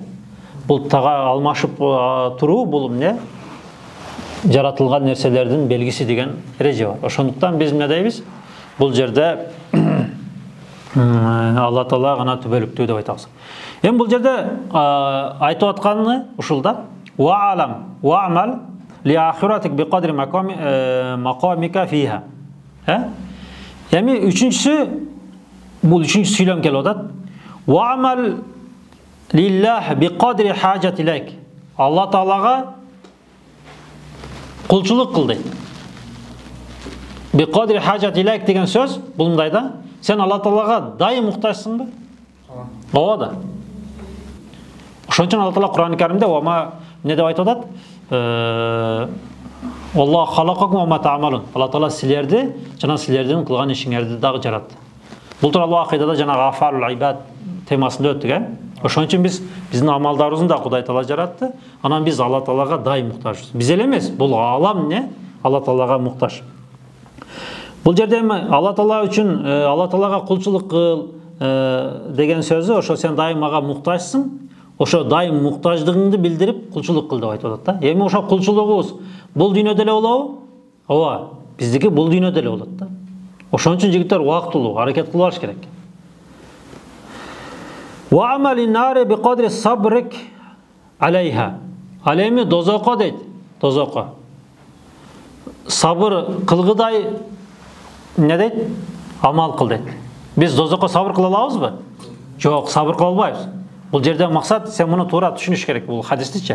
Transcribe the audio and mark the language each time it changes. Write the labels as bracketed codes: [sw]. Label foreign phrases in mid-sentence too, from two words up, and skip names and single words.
[ky] Бул тага алмашып туруу, бул эмне? Жаратылган нерселердин белгиси деген эреже бар. Ошондуктан биз эмне дейбиз? Бул жерде Алла Таала гана түбөлүктүү деп айтабыз. Эми бул жерде айтып атканы ушул да. [ar] واعلم واعمل لآخرتك بقدر مقامك فيها. [ky] Эми үчүнчүсү, бул үчүнчү сүйлөм келип атат. [ar] واعمل لله بقدر حاجتك إليه. [ky] Алла Таалага кулчулук кыл дейт. [ar] بقدر حاجتك إليه [ky] деген сөз бул мындай да. Сен Алла Таалага дайым муктажсыңбы? Ооба да. Ошон үчүн Алла Таала Кур'ан-ы Каримде ама эмне деп айтып атат? [ar] الله خلقكم وما تعملون. [ky] Алла Таала силерди жана силердин кылган ишиңерди дагы жаратты. Бул тууралуу акыйдада жанагы [ar] أفعال العباد [ky] темасында өттүк, Ошон үчүн биздин амалдарыбызды да Кудай Таала жаратты. Анан биз Алла Таалага дайым муктажбыз. Биз эле эмес, бул алам эмне? Алла Таалага муктаж. Бул жерде Алла Таала үчүн Алла Таалага кулчулук кыл деген сөзү, ошо сен дайым мага муктажсың, ошо дайым муктаждыгыңды билдирип кулчулук кыл деп айтып атат да. Эми ошо кулчулугубуз бул дүйнөдө эле болобу? Ооба, биздики бул дүйнөдө эле болот да. Ошон үчүн жигиттер убактылуу аракет кылып алыш керек. [ar] واعمل للنار بقدر صبرك عليها. [ky] Ал эми дозокко дейт, дозокко. Сабыр кылгыдай не дейт? Амал кыл дейт. Биз дозокко сабыр кыла алабызбы? Жок, сабыр кыла албайбыз. Бул жерде максат, сен муну туура түшүнүш керек, бул хадистичи.